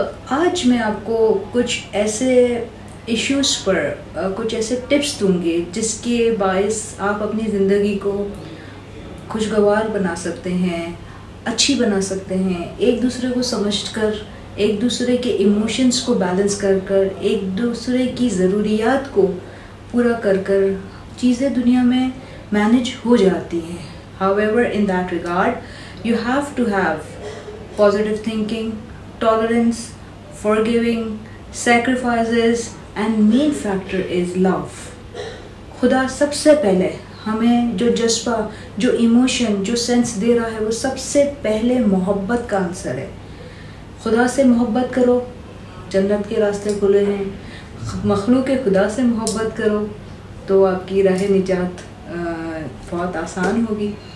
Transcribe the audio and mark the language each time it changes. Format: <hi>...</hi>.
<ur>آج میں آپ کو کچھ ایسے ایشوز پر کچھ ایسے ٹپس دوں گی جس کے باعث آپ اپنی زندگی کو خوشگوار بنا سکتے ہیں، اچھی بنا سکتے ہیں، ایک دوسرے کو سمجھ کر، ایک دوسرے کے ایموشنز کو بیلنس کر کر، ایک دوسرے کی ضروریات کو پورا کر کر چیزیں دنیا میں مینج ہو جاتی ہیں.</ur> <en>However, in that regard, you have to have positive thinking, tolerance, forgiving, sacrifices, and main factor is love.</en> <ur>خدا سب سے پہلے ہمیں جو جذبہ، جو ایموشن، جو سینس دے رہا ہے وہ سب سے پہلے محبت کا عنصر ہے. خدا سے محبت کرو، جنت کے راستے کھلے ہیں. مخلوق خدا سے محبت کرو تو آپ کی راہ نجات بہت آسان ہوگی.</ur>